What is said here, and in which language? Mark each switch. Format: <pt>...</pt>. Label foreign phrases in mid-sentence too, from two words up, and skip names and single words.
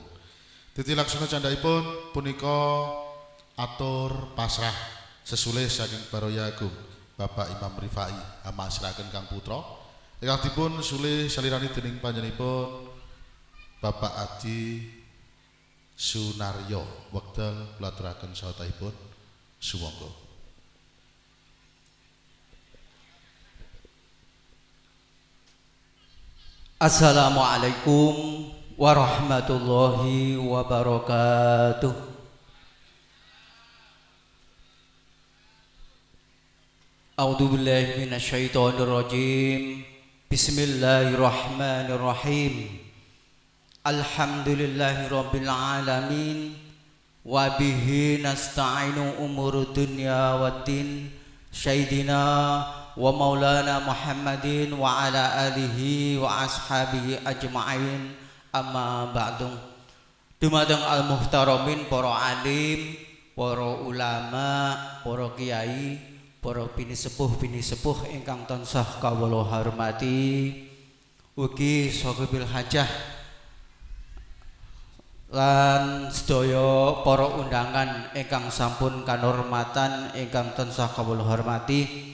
<jv>Titi laksana candhaipun punika atur pasrah sesulih saking Baroya Agung Bapak Imam Rifai amasrahaken Kang Putra. Ingkang dipun sulih salirani dening panjenenganipun Bapak Adi Sunaryo wekdal kula aturaken sawetahipun sumangga.</jv> <ar>السلام عليكم ورحمة الله وبركاته. أعوذ بالله من الشيطان الرجيم. بسم الله الرحمن الرحيم. الحمد لله رب العالمين وبه نستعين أمور الدنيا والدين. سيدنا ومولانا محمد وعلى آله وأصحابه أجمعين، أما بعد.</ar> <jv>Dumateng al-muhtaramin para alim, para ulama, para kiai, para pinisepuh ingkang tansah kawula hormati, ugi</jv> <ar>صاحب الحاجة</ar> <jv>lan sedaya para undangan ingkang sampun kanormatan ingkang tansah kawula hormati.</jv>